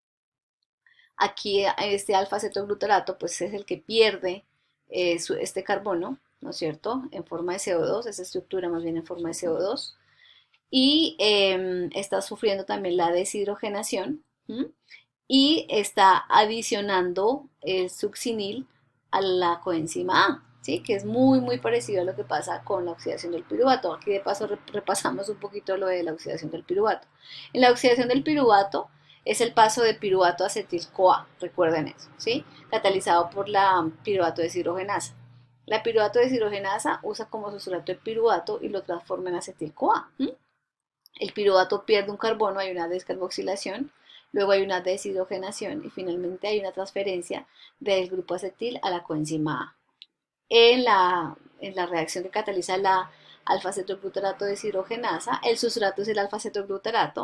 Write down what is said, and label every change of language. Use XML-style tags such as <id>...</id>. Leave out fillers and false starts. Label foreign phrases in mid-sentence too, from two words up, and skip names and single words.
<es>Aquí este alfa-cetoglutarato pues es el que pierde este carbono, ¿no es cierto?, en forma de CO2, esa estructura más bien en forma de CO2, y está sufriendo también la deshidrogenación, y está adicionando el succinil a la coenzima A, ¿sí? Que es muy, muy parecido a lo que pasa con la oxidación del piruvato. Aquí de paso repasamos un poquito lo de la oxidación del piruvato. En la oxidación del piruvato es el paso de piruvato a acetil-CoA, recuerden eso, ¿sí? Catalizado por la piruvato deshidrogenasa. La piruvato deshidrogenasa usa como sustrato el piruvato y lo transforma en acetil-CoA. El piruvato pierde un carbono, hay una descarboxilación, luego hay una deshidrogenación y finalmente hay una transferencia del grupo acetil a la coenzima A. En la reacción que cataliza la alfa-cetoglutarato deshidrogenasa, el sustrato es el alfa-cetoglutarato.</es>